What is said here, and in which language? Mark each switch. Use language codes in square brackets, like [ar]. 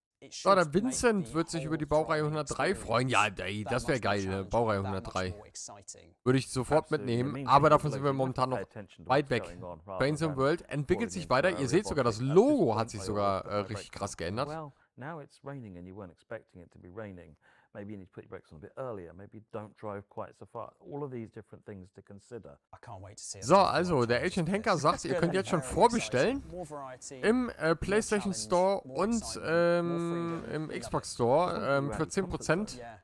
[de] So, der Vincent wird sich über die Baureihe 103 freuen. Ja, ey, das wäre geil, ne? Baureihe 103. Würde ich sofort mitnehmen, aber davon sind wir momentan noch weit weg. Trains in World entwickelt sich weiter. Ihr seht sogar, das Logo hat sich sogar richtig krass geändert. [en] Now it's raining and you weren't expecting it to be raining. Maybe you need to put your brakes on a bit earlier. Maybe don't drive quite so far. All of these different things to consider. [de] So, also der Agent Henker sagt, ihr könnt jetzt schon vorbestellen im PlayStation Store und im Xbox Store für 10%.